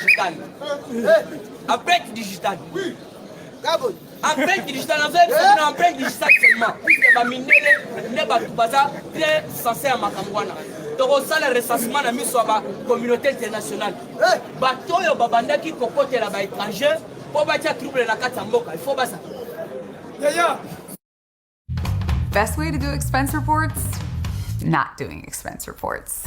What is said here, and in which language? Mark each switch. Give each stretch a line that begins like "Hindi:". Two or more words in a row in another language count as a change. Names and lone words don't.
French: digitale empreinte digitale
Lingala: na
French: empreinte digitale seulement
Lingala: puisque baminele nde bato baza
French: très sensé
Lingala: ya makambo wana tokosala recensement na miso ya
French: bacommunauté internationale
Lingala: bato oyo babandaki kokotela baétranger mpo batia trouble na kati ya mboka ifo basa
English: Best way to do expense reports? Not doing expense reports.